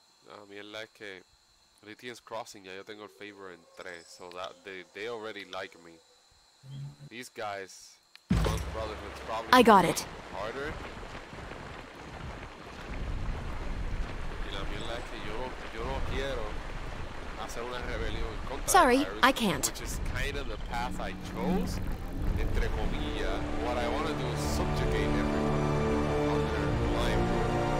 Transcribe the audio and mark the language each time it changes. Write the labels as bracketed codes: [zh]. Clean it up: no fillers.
[en] I mean, like Lithium's Crossing, [es] ya yo tengo el favor en 3, [en] so that they already like me. These guys, Brotherhood's probably I got it. harder. [es] Y la mierda es que yo no quiero hacer una rebelión contra [en] Sorry, the virus, I can't. which is kind of the path I chose. [es] Entre comillas, [en] what I want to do is subjugate everyone under my rule.